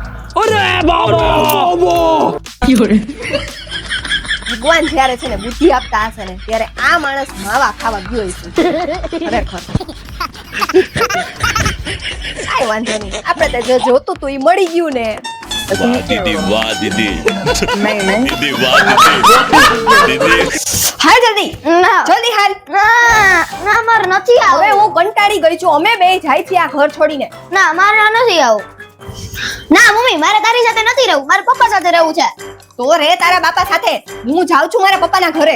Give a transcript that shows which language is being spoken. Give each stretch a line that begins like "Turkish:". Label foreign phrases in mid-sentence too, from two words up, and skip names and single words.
Gujarati: ભગવાન જ્યારે છે ને બુદ્ધિ આપતા હશે ને ત્યારે આ માણસ માવા ખાવા ગયો હશે. ખરેખર કાંઈ વાંધો નહીં, આપણે તો જે જોતું તું એ મળી ગયું ને.
Hindi: दीदी वाह दीदी
Gujarati: નહીં
Hindi: दीदी वाह दीदी
Gujarati: હાલ જલ્દી, જલ્દી હાલ. ના મારે નથી હવે આવું. હું કંટાળી ગઈ છું, અમે બે જાય છીએ આ ઘર છોડીને. ના મારે નથી આવું. ના મમ્મી, મારે તારી સાથે નથી રહેવું, મારે પપ્પા સાથે રહેવું છે. તો રે તારા બાપા સાથે, હું જાઉં છું મારા પપ્પાના ઘરે.